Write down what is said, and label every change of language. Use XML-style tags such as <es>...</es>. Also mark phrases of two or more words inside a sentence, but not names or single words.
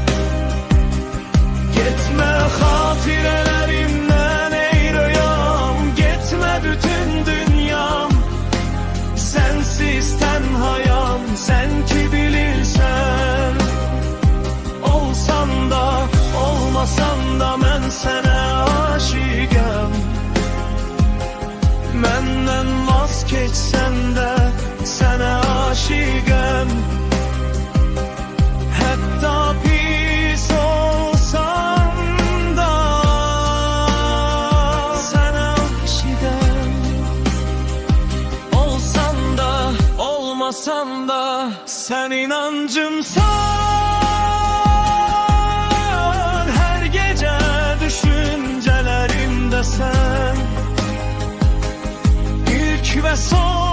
<tr>Gitme hatirelerimden ey rüyam, gitme bütün dünyam, sensiz tenhayam, sen ki bilirsen.</tr> <az>Olsan da olmasan da mən sənə aşiqəm, məndən vaz keçsən də sənə aşiqəm. Hətta pis olsan da sənə aşiqəm. Olsan da olmasan da sən inancımsan,</az> <tr>her gece düşüncelerimde sen, ilk ve son</tr>